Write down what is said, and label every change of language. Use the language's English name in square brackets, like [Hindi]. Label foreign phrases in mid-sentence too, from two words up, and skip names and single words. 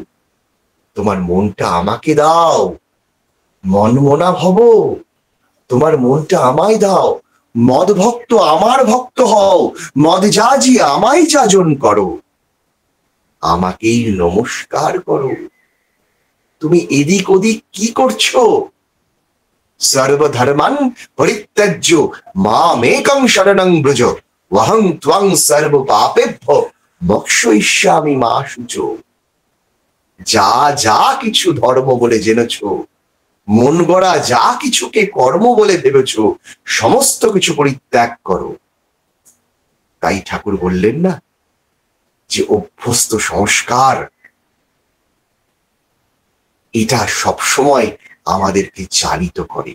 [Bangla] তোমার মনটা আমাকে দাও, [Sanskrit] মন মনা ভব, [Bangla] তোমার মনটা আমায় দাও, [Sanskrit] মদ ভক্ত [Bangla] আমার ভক্ত হও, মদজাজি আমায় যাজন করো, আমাকেই নমস্কার করো। তুমি এদিক ওদিক কি করছো? [Sanskrit] সর্বধর্মান পরিত্যাজ্য মামেকং শরণং ব্রজ ওহং ত্বং সর্ব পাপেভ্যো মোক্ষয়িষ্যামি মা শুচো। [Bangla] যা যা কিছু ধর্ম বলে জেনেছো, মন গড়া যা কিছুকে কর্ম বলে ভেবেছো, সমস্ত কিছু পরিত্যাগ করো। তাই ঠাকুর বললেন না যে অভ্যস্ত সংস্কার এটা সবসময় আমাদেরকে চালিত করে।